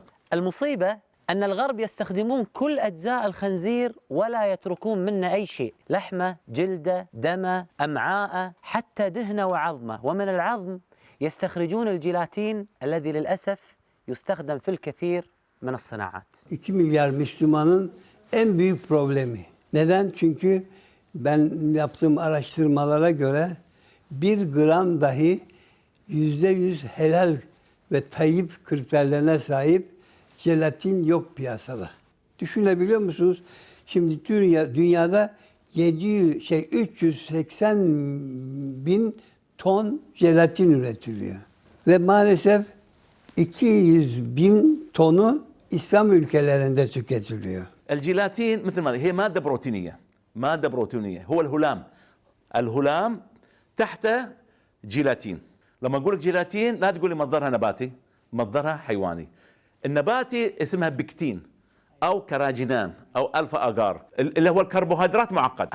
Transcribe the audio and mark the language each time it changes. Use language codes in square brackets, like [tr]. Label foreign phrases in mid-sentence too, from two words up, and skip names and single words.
[ar] المصيبة أن الغرب يستخدمون كل أجزاء الخنزير ولا يتركون منه أي شيء: لحمه، جلده، دمه، أمعاءه، حتى دهنه وعظمه. ومن العظم يستخرجون الجيلاتين الذي للأسف يستخدم في الكثير من الصناعات. [tr] 2 milyar Müslümanın en büyük problemi. Neden? Çünkü ben yaptığım araştırmalara göre 1 gram dahi %100 helal ve tayyip kriterlerine sahip jelatin yok piyasada. Düşünebiliyor musunuz? Şimdi dünyada 380 bin ton jelatin üretiliyor. Ve maalesef 200 bin tonu İslam ülkelerinde tüketiliyor. [ar] الجيلاتين مثل ما هي مادة بروتينية، هو الهلام تحته جيلاتين. لما أقول لك جيلاتين لا تقول لي مصدرها نباتي، مصدرها حيواني. النباتي اسمها بكتين أو كراجينان أو ألفا أجار اللي هو الكربوهيدرات معقد.